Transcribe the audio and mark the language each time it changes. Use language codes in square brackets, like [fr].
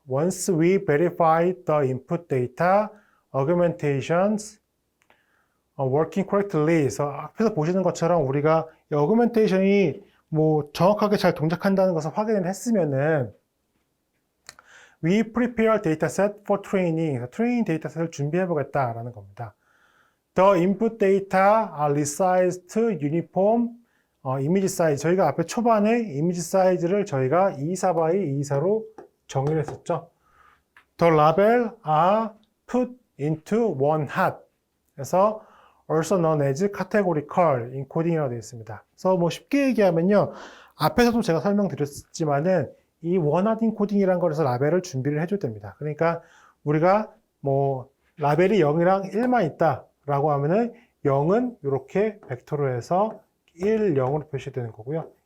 [en] Once we verify the input data, augmentations are working correctly. [ko] 그래서 앞에서 보시는 것처럼 우리가 이 어그멘테이션이 정확하게 잘 동작한다는 것을 확인을 했으면은 [en] We prepare dataset for training. [ko] 트레이닝 데이터셋을 준비해 보겠다라는 겁니다. [en] The input data are resized to uniform image size. [ko] 저희가 앞에 초반에 이미지 사이즈를 저희가 224 by 224로 정의를 했었죠. [en] The label are put into one hat. 그래서 also known as categorical encoding이라고 [ko] 되어 있습니다. 그래서 뭐 쉽게 얘기하면요. 앞에서도 제가 설명드렸지만은 이 원핫 인코딩이라는 거에서 라벨을 준비를 해줘야 됩니다. 그러니까 우리가 뭐 라벨이 0이랑 1만 있다라고 하면은 0은 이렇게 벡터로 해서 1, 0으로 표시되는 거고요.